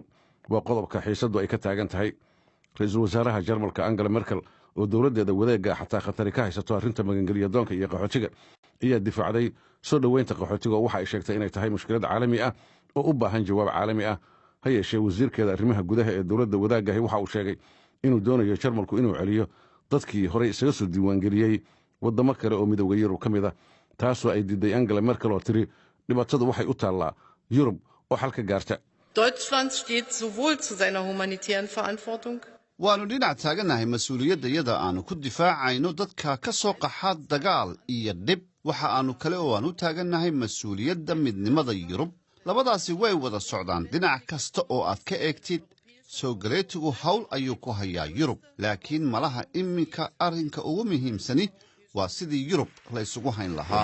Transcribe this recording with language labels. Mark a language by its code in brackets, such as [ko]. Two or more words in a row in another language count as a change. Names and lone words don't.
[so] waa qodobka xiisaddu ay ka taagan tahay. ra'iisul wasaaraha Jarmalka Angela Merkel oo dowladdeeda wadeega xataa khatari ka haysato arrinta magangeliya doonka iyo qaxootiga ayaa difaacday soo dhoweynta qaxootiga oo waxa ay sheegtay inay tahay mushkilad caalami ah oo u baahan jawaab caalami ah. ha yeeshee wasiirkeeda arrimaha gudaha ee dowladda wadaagahi waxa uu sheegay inuu doonayo Jarmalku inuu celiyo dadkii horey isaga soo diiwaangeliyey waddamo kale oo midowda Yurub ka mid ah, taasoo ay diiday Angela Merkel oo tiri dhibaatadu waxay u taallaa Yurub oo xal ka gaarta. [de] Deutschland steht sowohl zu seiner humanitären Verantwortung. [so] waannu dhinac taagannahay mas-uuliyaddayada aannu ku difaacayno dadka ka soo qaxa dagaal iyo dhib. waxa aannu kale oo aan u taagannahay mas-uuliyadda midnimada Yurub. labadaasi way wada socdaan dhinac kasta oo aad ka eegtid. soo galeetigu hawl ayuu ku hayaa yurub laakiin malaha iminka arrinka ugu muhiimsani waa sidii yurub la isugu hayn lahaa.